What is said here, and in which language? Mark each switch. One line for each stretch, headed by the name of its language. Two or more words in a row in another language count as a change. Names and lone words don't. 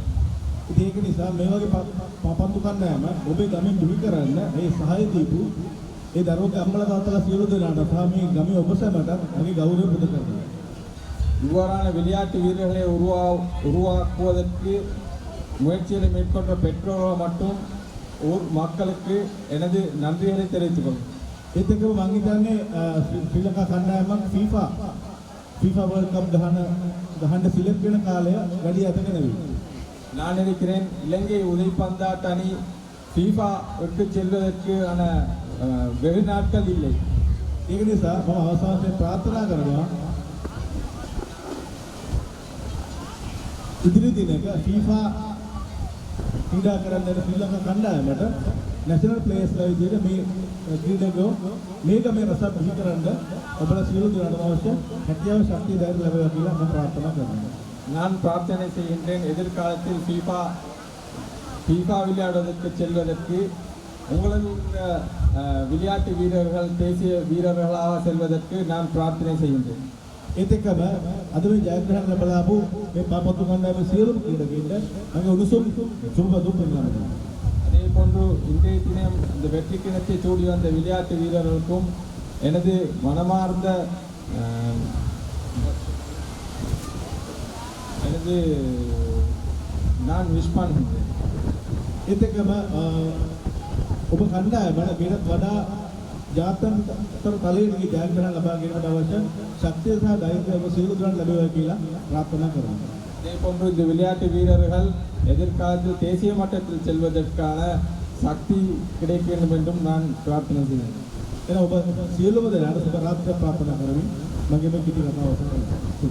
Sinhala: ඉතින් ඒක නිසා මේ වගේ පාපන්දු කණ්ඩායම ඔබේ ගමෙන් දුහි කරන්න ඒ සහාය දීපු ඒ දරුවගේ අම්මලා තාත්තලා සියලු දෙනාට සහ මේ ගමේ ඔබ සැමට මගේ ගෞරවය පුද කරනවා.
Tamil: இவ்வாறான விளையாட்டு வீரர்களை உருவாக்குவதற்கு முயற்சிகளை மேற்கொண்ட பெற்றோர்கள் மற்றும் ஊர் மக்களுக்கு எனது நன்றிகளை தெரிவித்துக் கொள்கிறேன்.
Sinhala: ඒත් එක්කම මම හිතන්නේ ශ්‍රී ලංකා කණ්ඩායමක් FIFA World Cup ගහන්න සිලෙක්ට් වෙන කාලය වැඩි අතක නෙවෙයි.
Tamil: நான் நினைக்கிறேன் இலங்கை உதவி பந்தாட்ட அணி FIFA-க்கு செல்வதற்கான வெகு நாட்கள் இல்லை.
Sinhala: ඒක නිසා මම අවසානයේ ප්‍රාර්ථනා කරනවා ඉදිරි දිනක FIFA ක්‍රීඩා කරන්න ශ්‍රී ලංකා කණ්ඩායමට
English: national players
Sinhala: විදිහට මේ ක්‍රීඩකයෝ මේක මේ රස බිහි කරන්න ඔබලා සියලු දෙනාටම අවශ්‍ය හැකියාව ශක්තිය ධෛර්ය ලැබේවා කියලා මම ප්‍රාර්ථනා කරනවා.
Tamil: நான் பிரார்த்தனை செய்கின்றேன் எதிர்காலத்தில் FIFA விளையாடுவதற்கு செல்வதற்கு உங்களது விளையாட்டு வீரர்கள் தேசிய வீரர்களாக செல்வதற்கு நான் பிரார்த்தனை செய்கின்றேன்.
Sinhala: ඒත් එක්කම අද මේ ජයග්‍රහණ ලැබලාපු මේ පාපන්දු කණ්ඩායමේ සියලුම ක්‍රීඩකයින්ට මගේ උණුසුම් සුබපදුම් පෙන්වනවා.
Tamil: அதே போன்று இன்றைய தினம் இந்த வெற்றி கிணத்தை சூடி வந்த விளையாட்டு வீரர்களுக்கும் எனது மனமார்ந்த நான் விஷ் பண்ணுகிறேன்.
Sinhala: ඒත් එක්කම ඔබ කණ්ඩායමට මේකට වඩා ජාත්‍යන්තර තලයේ ජයග්‍රහණ ලබා ගැනීමට අවශ්‍ය ශක්තිය සහ ධෛර්යය ඔබ සියලු දෙනාට ලැබේවා කියලා ප්‍රාර්ථනා කරනවා.
Tamil: இதே போன்று இந்த விளையாட்டு வீரர்கள் எதிர்காலத்தில் தேசிய மட்டத்தில் செல்வதற்கான சக்தி கிடைக்க வேண்டும் என்றும் நான் பிரார்த்தனை செய்கிறேன்.
Sinhala: එන ඔබ සියලුම දෙනාට සුබ රාත්‍රියක් ප්‍රාර්ථනා කරමි. මගේ මේ කිටි කතාව අවසන්